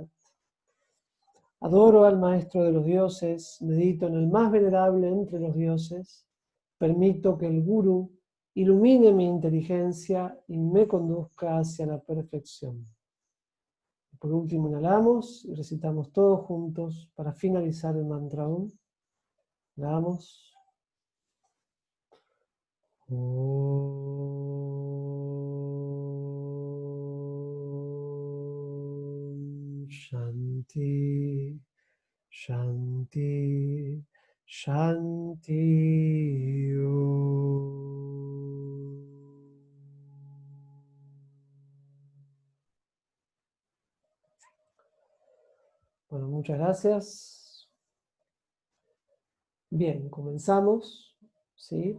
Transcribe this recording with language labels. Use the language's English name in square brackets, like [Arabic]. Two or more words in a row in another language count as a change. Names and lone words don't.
[Spanish] Adoro al Maestro de los Dioses, medito en el más venerable entre los dioses, permito que el Guru ilumine mi inteligencia y me conduzca hacia la perfección. Por último, inhalamos y recitamos todos juntos para finalizar el mantra Om. Inhalamos. [Sanskrit] Om Shanti. Shanti, Shanti. [Spanish] Bueno, muchas gracias. Bien, comenzamos, ¿sí?